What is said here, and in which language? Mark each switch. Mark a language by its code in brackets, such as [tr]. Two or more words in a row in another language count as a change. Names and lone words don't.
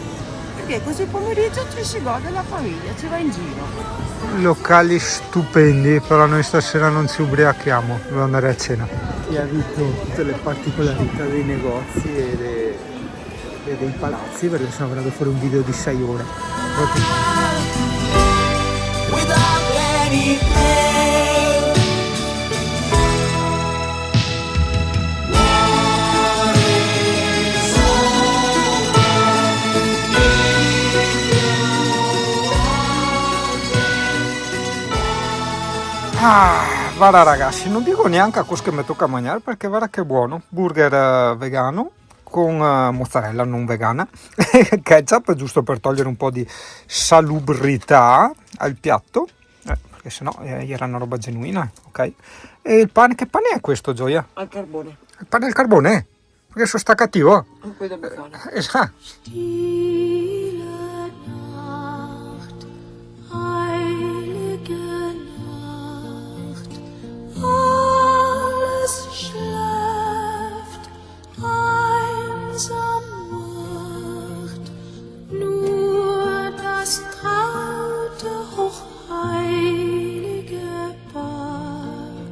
[it] Perché così pomeriggio ci si gode la famiglia, ci va in giro. Locali stupendi, però noi stasera non ci ubriachiamo, dobbiamo andare a cena. Chi ha visto tutte le particolarità dei negozi e dei palazzi, perché sono venuto fuori un video di 6 ore. [en] Without any pain. [it] Guarda ragazzi, non dico neanche a cosa che mi tocca mangiare perché guarda che buono. Burger vegano con mozzarella non vegana, ketchup giusto per togliere un po' di salubrità al piatto, perché sennò era una roba genuina, ok? E il pane, che pane è questo, Gioia? Al carbone. Il pane al carbone? Perché sono sta cattivo? Poi dobbiamo fare. Esatto. [de] Stille Nacht, heilige Nacht, alles schläft, einsam wacht, nur das traute, hochheilige Paar,